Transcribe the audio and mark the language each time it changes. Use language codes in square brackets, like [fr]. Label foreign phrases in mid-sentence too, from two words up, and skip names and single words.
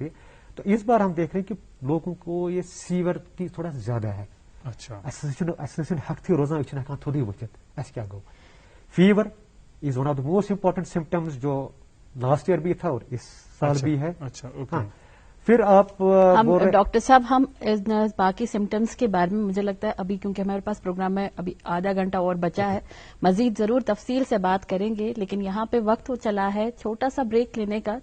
[ur] تو اس بار ہم دیکھ رہے ہیں کہ لوگوں کو یہ سیورٹی تھوڑا زیادہ ہے. [ks] اچھا ہیکتھٕے روزان أسۍ چھِنہٕ ہیکان تھوٚدُے ؤتھِتھ. اَسہِ کیاہ گوٚو. [en] fever is one of the most important symptoms [ur] جو [en] last year [ur] بھی تھا اور اس سال بھی ہے. ہاں پھر آپ ڈاکٹر صاحب ہم باقی سمٹمس کے بارے میں مجھے لگتا ہے ابھی کیونکہ ہمارے پاس پروگرام میں ابھی آدھا گھنٹہ اور بچا ہے مزید ضرور تفصیل سے بات کریں گے لیکن یہاں پہ وقت ہو چلا ہے چھوٹا سا بریک لینے کا.